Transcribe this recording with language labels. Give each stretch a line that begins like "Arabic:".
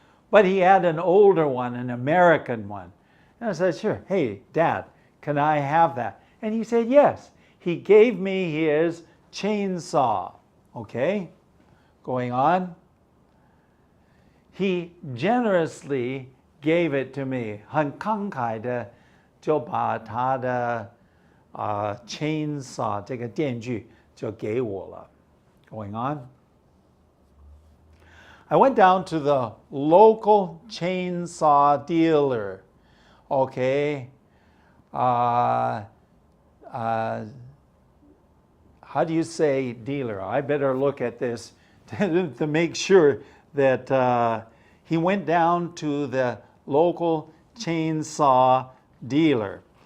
English: But he had an older one, an American one. And I said, sure, hey, Dad, can I have that? And he said, yes. he gave me his chainsaw. Okay, going on. He generously gave it to me.
Chinese: 很慷慨的就把他的chainsaw 这个电锯就给我了。
English: Going on. I went down to the local chainsaw dealer. Okay. How do you say dealer? I better look at this to make sure that he went down to the local chainsaw dealer.